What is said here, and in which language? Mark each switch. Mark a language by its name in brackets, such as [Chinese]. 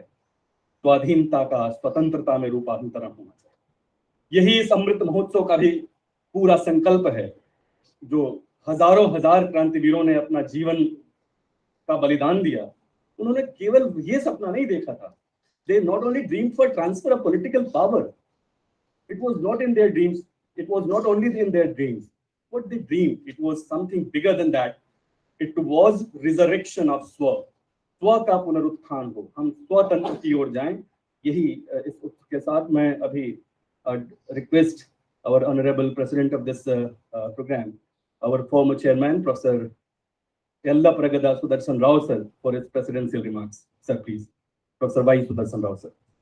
[Hindi] स्वाधीनता का स्वतंत्रता में रूपांतरण होना चाहिए। यही इस अमृत महोत्सव का भी पूरा संकल्प है, जो हजारों हजार क्रांतिवीरों ने अपना जीवन का बलिदान दिया। उन्होंने केवल ये सपना नहीं देखा था। [English] They not only dreamed for transfer of political power. It was not in their dreams. It was not only in their dreams. What they dreamed, it was something bigger than that. It was resurrection of स्व। [Hindi] स्व का पुनरुत्थान हो, हम स्वतंत्र की ओर जाएं। यही इस के साथ मैं अभी [English] request our honorable president of this program, our former chairman, Professor Yallapragada Sudarshan Rao sir, for his presidential remarks. Sir, please. Professor Y. Sudarshan Rao sir.